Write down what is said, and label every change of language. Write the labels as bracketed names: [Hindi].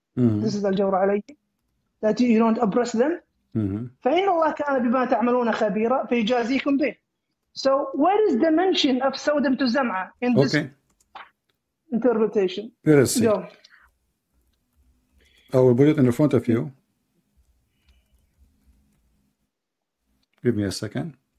[English] This is [Arabic] الجور عليهم. [English] That you don't oppress them. [Arabic] فإن الله كان بما تعملون خبيرا فيجازيكم به. [English] So where is the mention of Sodom to Zam'a in this interpretation? Let us see. Go. I will put it in front of you. Give me a second.